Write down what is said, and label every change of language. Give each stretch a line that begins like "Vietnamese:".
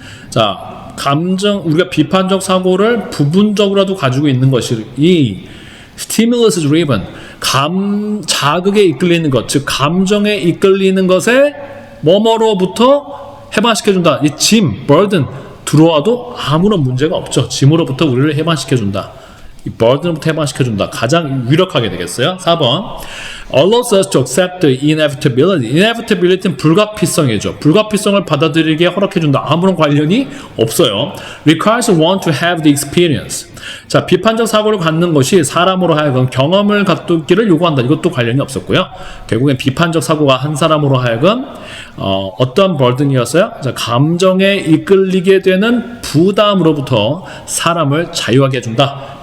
Korean: 자, 우리가 비판적 사고를 부분적으로라도 가지고 있는 것이 이
English: stimulus driven,
Korean: 자극에 이끌리는 것, 즉 감정에 이끌리는 것에 뭐뭐로부터 해방시켜준다. 이 짐, burden 들어와도 아무런 문제가 없죠. 짐으로부터 우리를 해방시켜준다. 이 burden부터 해방시켜준다. 가장 유력하게 되겠어요.
English: 4번 allows us to accept the inevitability.
Korean: inevitability는 불가피성이죠. 불가피성을 받아들이게 허락해준다. 아무런 관련이 없어요.
English: requires one to have the experience.
Korean: 자, 비판적 사고를 갖는 것이 사람으로 하여금 경험을 갖기를 요구한다. 이것도 관련이 없었고요. 결국엔 비판적 사고가 한 사람으로 하여금 어떤 burden이었어요? 자, 감정에 이끌리게 되는 부담으로부터 사람을 자유하게 해준다.